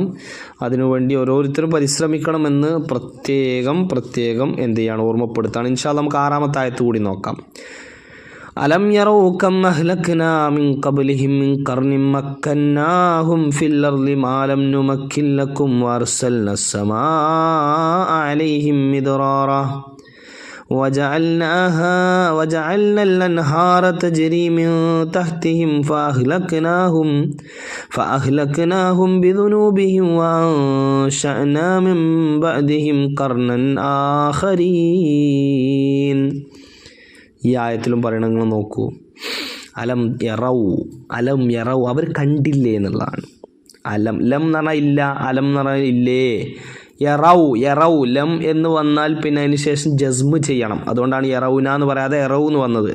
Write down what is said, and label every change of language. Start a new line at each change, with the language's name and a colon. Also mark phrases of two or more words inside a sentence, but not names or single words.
Malayalam: അതിനുവേണ്ടി ഓരോരുത്തരും പരിശ്രമിക്കണമെന്ന് പ്രത്യേകം എന്ത് ചെയ്യാണ് ഓർമ്മപ്പെടുത്താണ്.
Arabic: إن شاء الله
Malayalam: നമുക്ക് 6-ാമത്തെ ആയത്ത് കൂടി നോക്കാം.
Arabic: ألم يروا كم أهلكنا من قبلهم من قرن مكناهم في الأرض ما لم نمكن لكم وأرسلنا السماء عليهم مدرارا وجعلنا الأنهار تجري من تحتهم فأهلكناهم بذنوبهم وأنشأنا من بعدهم قرنا آخرين.
Malayalam: ഈ ആയത്തിലും പറയണങ്ങൾ നോക്കൂ.
Arabic: ألم يروا
Malayalam: അവർ കണ്ടില്ലേ എന്നുള്ളതാണ്. ലം എന്ന് പറഞ്ഞാൽ ഇല്ല, അലം എന്ന് പറഞ്ഞാൽ ഇല്ലേ. യറൗ ലം എന്ന് വന്നാൽ പിന്നെ അതിന് ശേഷം ജസ്മ് ചെയ്യണം. അതുകൊണ്ടാണ് യറൗന എന്ന് പറയാതെ യറൗ എന്ന് വന്നത്.